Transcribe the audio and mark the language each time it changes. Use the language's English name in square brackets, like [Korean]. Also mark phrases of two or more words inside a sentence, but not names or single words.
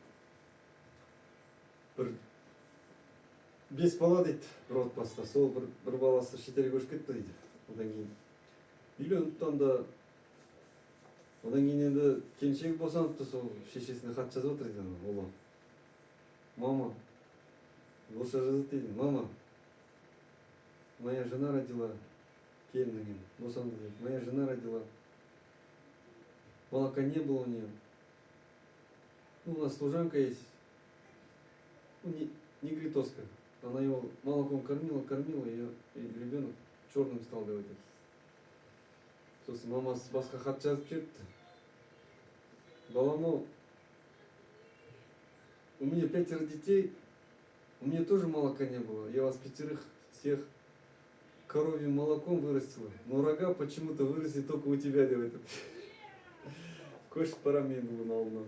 [Kazakh] Бір 5 бала дейді бір отбасыда. Сол бір баласы шетелге көшіп кетті дейді. Одан кейін үйленіпті анда. Одан кейін енді келіншегі босаныпты, сол шешесіне хат жазып отыр дейді оған. Мама, орысша жазады дейді. [Russian] Мама, моя жена родила, [Kazakh] келіннің босанды дейді. [Russian] Моя жена родила. Молока не было у нее. Ну, у нас служанка есть. Ну, негритоска. Она его молоком кормила, ее и ребенок черным стал делать. [Kazakh] Сосын мамасы басқа хат жазып жіберіпті. Балам, [Russian] у меня 5 детей, у меня тоже молока не было. Я вас 5 всех коровьим молоком вырастила, но рога почему-то выросли только у тебя, [Kazakh] деп. Көшіп барам мен бүгін ауылынан.